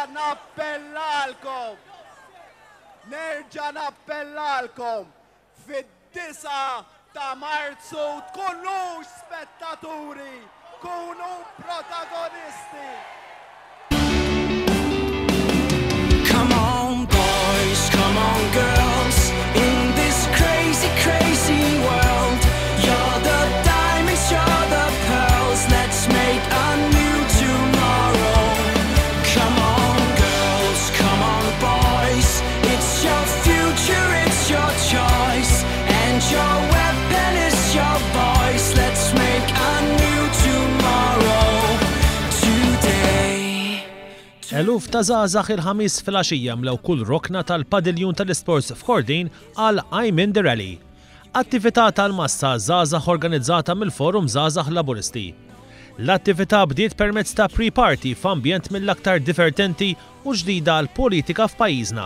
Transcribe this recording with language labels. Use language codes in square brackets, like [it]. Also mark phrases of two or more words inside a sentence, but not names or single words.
[mt] nappellalkom fid-9 ta' Marzu tkunux spettaturi, kunu protagonisti. [en] Come on boys, come on girls, in this crazy, crazy world. You're the diamonds, you're the pearls, let's make a new tomorrow. Come on girls, come on boys, it's your future, it's your choice, and your weapon is your voice. Let's make a new tomorrow today. [mt] Eluf ta' żgħażagħ il-ħamis filgħaxija mlew kull rokna tal-padiljun tal-isports f'Kordin għal I'm in the Rally. Attività tal-massa żgħażagħ organizzata mill-Forum Żgħażagħ Laburisti. L-attività bdiet permezz ta' pre-party f'ambjent mill-aktar divertenti u ġdida għall-politika f'pajjiżna.